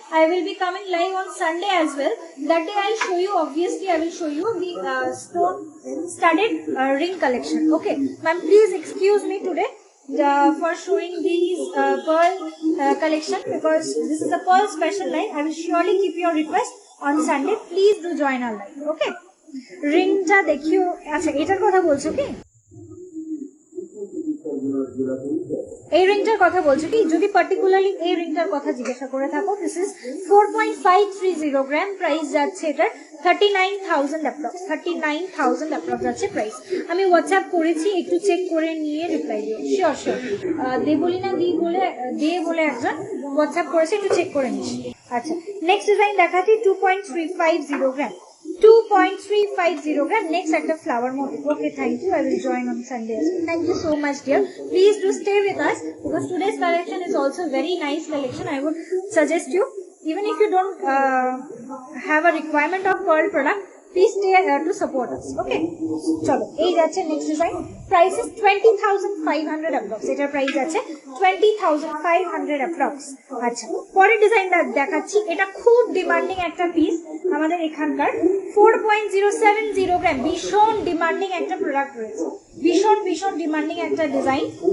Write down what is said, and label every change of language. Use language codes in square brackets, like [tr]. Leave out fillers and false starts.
[en] I will be coming live on Sunday as well. That day I'll show you, obviously I will show you the stone studded ring collection. Okay, ma'am, please excuse me today for showing these pearl collection, because this is a pearl special live. I will surely keep your request on Sunday. Please do join our live. [bn] Okay, ringটা দেখিও। আচ্ছা, এটার কথা বলছো কি? এই রিংটার কথা বলছো কি? যদি পার্টিকুলারলি এই রিংটার কথা জিজ্ঞাসা করে থাকো, [en] this is 4.530 gram, [bn] প্রাইস যাচ্ছে এটার 39,000 অ্যাপ্রক্স, 39,000 অ্যাপ্রক্স যাচ্ছে প্রাইস। আমি হোয়াটসঅ্যাপ করেছি, একটু চেক করে নিয়ে রিপ্লাই দিও। শিওর শিওর, দেবলিনা দে বলে একজন হোয়াটসঅ্যাপ করেছে, একটু চেক করে নিস। আচ্ছা, নেক্সট ডিজাইন দেখাচ্ছি 2.350 গ্রাম, 2.350 গ্রাম। নেক্সট একটা flower motive. [en] Okay, thank you, I will join on Sunday as well. Thank you so much, dear. Please do stay with us, because today's collection is also very nice collection. I would suggest you, even if you don't have a requirement of pearl product, please stay to support us. [bn] Okay, চলো, এই যাচ্ছে next design. [en] price is 20,500 approx, [bn] এটার price আছে 20,500 approx. আচ্ছা, পরের ডিজাইনটা দেখাচ্ছি, এটা খুব ডিমান্ডিং একটা পিস আমাদের এখানকার। 4.070 গ্রাম, ভীষণ ডিমান্ডিং একটা প্রোডাক্ট রয়েছে, ভীষণ ডিমান্ডিং একটা ডিজাইন।